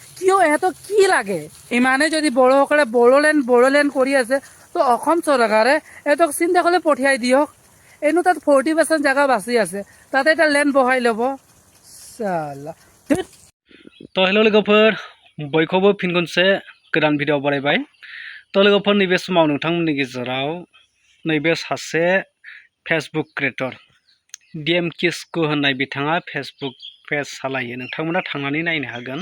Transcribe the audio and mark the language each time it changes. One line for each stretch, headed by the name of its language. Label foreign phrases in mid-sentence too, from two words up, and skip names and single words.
Assamese: কিয় এত কি লাগে ইমানে যদি বড়সকলে বড়োলেণ্ড কৰি আছে তো অসম চৰকাৰে এতক চিন্তা কৰি পঠিয়াই দিয়ক। এনো তাত 40% জায়গা বাচি আছে, তাতে এটা লেণ্ড বহাই ল'ব। চালা
Bodo: तो हेलो लोगोफोर बयखौबो फिन खनसे गोदान भिडिअ बरायबाय। तो लोगोफोर नैबे समाव नोंथांमोननि गेजेराव नैबे सासे
English: Facebook creator
Bodo: डीएम किस्कु होननाय बिथाङा फेसबुक पेज सालायो, नोंथांमोना थांनानै नायनो हागोन।